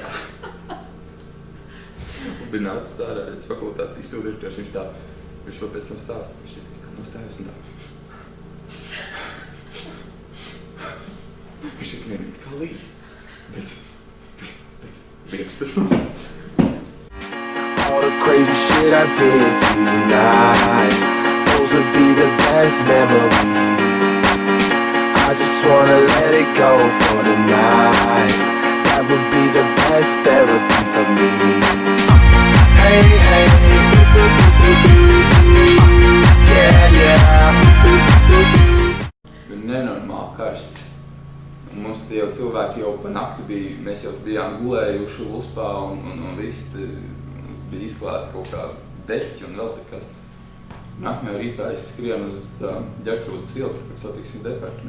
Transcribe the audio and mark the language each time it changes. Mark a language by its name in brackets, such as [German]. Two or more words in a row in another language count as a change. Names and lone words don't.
[Latvian] Un bija nācis ārā, redz fakultātes izpildirektors, viņš vēl pēc tam stāsta, viņš tā nostājas un tā. Viņš vienīgi kā līst, bet viens tas nav. [English] All the crazy shit I did tonight, those would be the best memories. I just wanna let it go for the night. That would be the best therapy for me. Hey, hey, yeah. [Latvian] Bija nenormāli karsts. Un mums tie jau cilvēki jau pa nakti bija, mēs jau bijām gulējuši Uspā un visi bija izklāti kaut kā deķi un vēl kas. Nākamajā rītā es skrienu uz Ģertrūdas ielu, kur satiksim departamentu.